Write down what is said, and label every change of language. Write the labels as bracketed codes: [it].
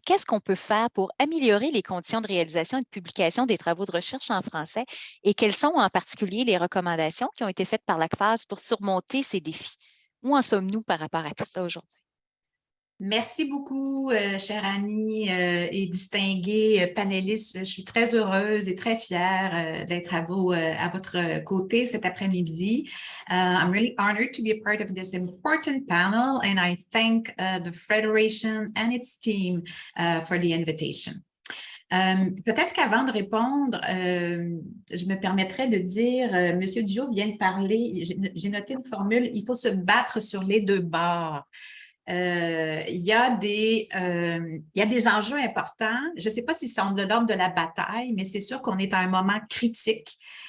[fr] Qu'est-ce qu'on peut faire pour améliorer les conditions de réalisation et de publication des travaux de recherche en français et quelles sont en particulier les recommandations qui ont été faites par l'ACFAS pour surmonter ces défis? Où en sommes-nous par rapport à tout ça aujourd'hui? Merci beaucoup, chère Annie et distingués panélistes. Je suis très heureuse et très fière d'être à votre côté cet après-midi. [en] I'm really honored to be a part of this important panel, and I thank the Federation and its team for the invitation. [fr] Peut-être qu'avant de répondre, je me permettrais de dire, Monsieur Diot vient de parler, j'ai noté une formule, il faut se battre sur les deux bords. Il y a des enjeux importants. Je ne sais pas s'ils sont de l'ordre de la bataille, mais c'est sûr qu'on est à un moment critique